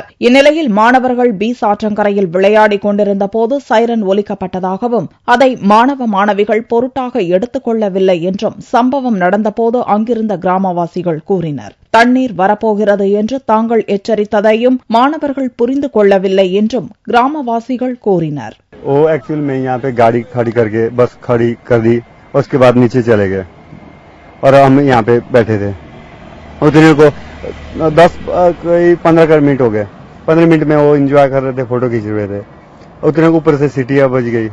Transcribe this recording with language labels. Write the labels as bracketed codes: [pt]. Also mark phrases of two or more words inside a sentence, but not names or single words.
[ta] இந்நிலையில் மாணவர்கள் பீஸ் ஆற்றங்கரையில் விளையாடிக் கொண்டிருந்த போது சைரன் ஒலிக்கப்பட்டதாகவும் அதை மாணவ மாணவிகள் பொருட்டாக எடுத்துக் கொள்ளவில்லை என்றும் சம்பவம் நடந்தபோது அங்கிருந்த கிராமவாசிகள் கூறினர். தண்ணீர் வரப்போகிறது என்று தாங்கள் எச்சரித்ததையும் மாணவர்கள் புரிந்து கொள்ளவில்லை என்றும் கிராமவாசிகள் கூறினர். [hi] वो एक्चुअल में यहाँ पे गाड़ी खड़ी करके बस खड़ी कर दी, उसके बाद नीचे चले गए और हम यहाँ पे बैठे थे. उतने को 15 मिनट हो गए. 15 मिनट में वो एंजॉय कर रहे थे, फोटो खींच रहे थे. उतने को ऊपर से सीटियां बज गई.